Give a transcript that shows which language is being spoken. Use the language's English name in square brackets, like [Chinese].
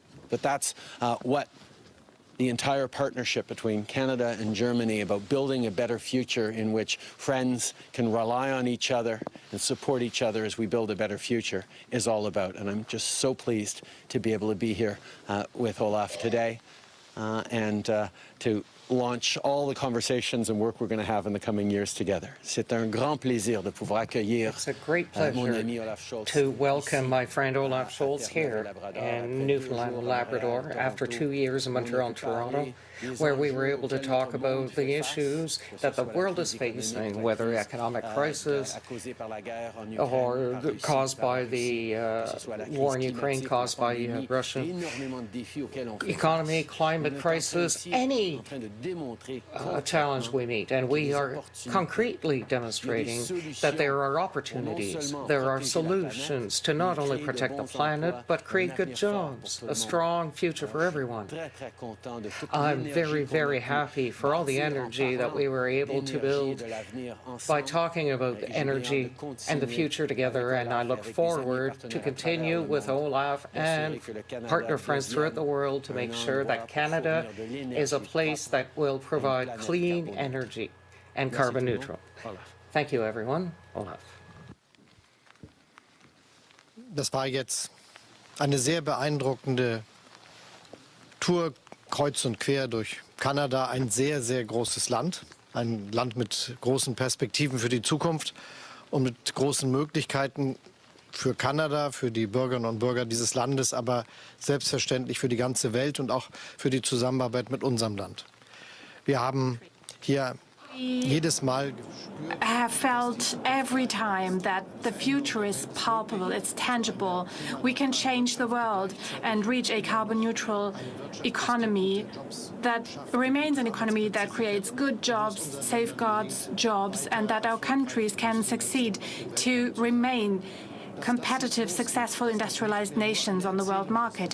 [English] But that's what the entire partnership between Canada and Germany about building a better future in which friends can rely on each other and support each other as we build a better future is all about. And I'm just so pleased to be able to be here with Olaf today and to launch all the conversations and work we're going to have in the coming years together. [French] C'est un grand plaisir de pouvoir accueillir. [English] It's a great pleasure to welcome my friend Olaf Scholz here in Newfoundland and Labrador after 2 years in Montreal and Toronto, where we were able to talk about the issues that the world is facing, whether economic crisis or caused by the war in Ukraine, caused by Russia, economy, climate crisis, any challenge we meet. And we are concretely demonstrating that there are opportunities, there are solutions to not only protect the planet, but create good jobs, a strong future for everyone. I'm very, very happy for all the energy that we were able to build by talking about energy and the future together, and I look forward to continue with Olaf and partner friends throughout the world to make sure that Canada is a place that will provide clean energy and carbon neutral. Thank you, everyone. Olaf. [German] Das war jetzt eine sehr beeindruckende Tour kreuz und quer durch Kanada, ein sehr, sehr großes Land. Ein Land mit großen Perspektiven für die Zukunft und mit großen Möglichkeiten für Kanada, für die Bürgerinnen und Bürger dieses Landes, aber selbstverständlich für die ganze Welt und auch für die Zusammenarbeit mit unserem Land. Wir haben hier jedes Mal [English] have felt every time that the future is palpable, it's tangible. We can change the world and reach a carbon-neutral economy that remains an economy that creates good jobs, safeguards jobs, and that our countries can succeed to remain competitive, successful, industrialized nations on the world market.